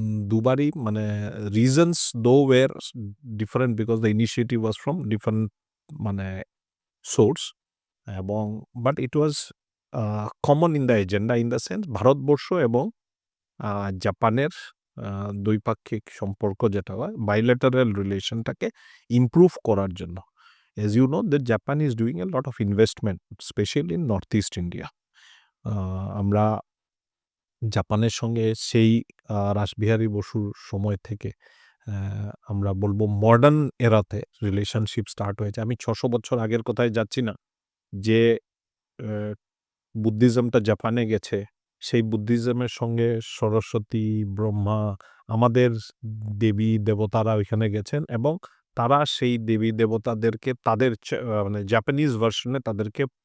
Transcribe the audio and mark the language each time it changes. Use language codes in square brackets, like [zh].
[bn] দুবারই মানে [en] reasons though were different because the initiative was from different মানে source, এবং but it was common in the agenda in the sense [bn] Bharatvarsha এবং জাপানের দ্বৈপাক্ষিক সম্পর্ক যেটা হয় [en] bilateral রিলেশনটাকে [bn] ইমপ্রুভ করার জন্য। [en] As you know, that Japan is doing a lot of investment, especially in Northeast India. [bn] আমরা জাপানের সঙ্গে সেই রাসবিহারী বসুর সময় থেকে আমরা বলবো মডার্ন এরাতে রিলেশনশিপ স্টার্ট হয়েছে। আমি 600 বছর আগের কথায় যাচ্ছি না, যে বুদ্ধিজমটা জাপানে গেছে, সেই বুদ্ধিজমের সঙ্গে সরস্বতী, ব্রহ্মা, আমাদের দেবী দেবতারা ওইখানে গেছেন, এবং তারা সেই দেবী দেবতাদেরকে তাদের মানে জাপানিজ ভার্সনে তাদেরকে